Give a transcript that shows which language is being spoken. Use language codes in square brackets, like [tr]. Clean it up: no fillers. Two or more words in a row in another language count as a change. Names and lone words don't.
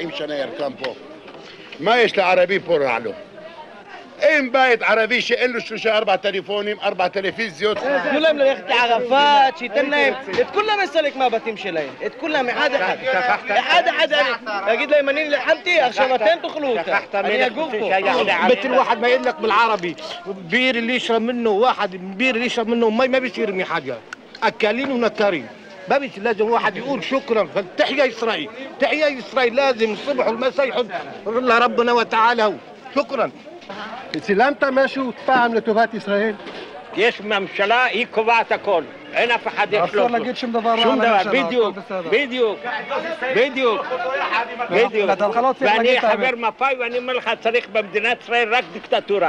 [he] אני 40 שנה ירקם פה. מה יש לערבי פה רע לו? אין בית ערבי שאין לו 3-4 טלפונים, 4 טלוויזיות. תנו להם ללכת לערפאת, שייתן להם, את כולם לסלק מהבתים שלהם, את כולם, אחד אחד. להגיד להם, אני נלחמתי, עכשיו אתם תאכלו אותה, אני אגור פה. [ar] مثل واحد ما يقول لك بالعربي بير اللي يشرب منه واحد بير اللي يشرب منه مي ما بيصير من حاجة أكالين ونكارين ما بيصير لازم واحد يقول شكرا تحيا إسرائيل تحيا إسرائيل لازم الصبح والمساء يحط الله ربنا وتعالى شكرا [he] צילמת משהו פעם לטובת ישראל? יש ממשלה, היא קובעת הכל. אין אף אחד יש לו. אסור להגיד שום דבר רע שום דבר, לממשלה. בדיוק. ואני חבר מפא"י ואני אומר לך, צריך במדינת ישראל רק דיקטטורה.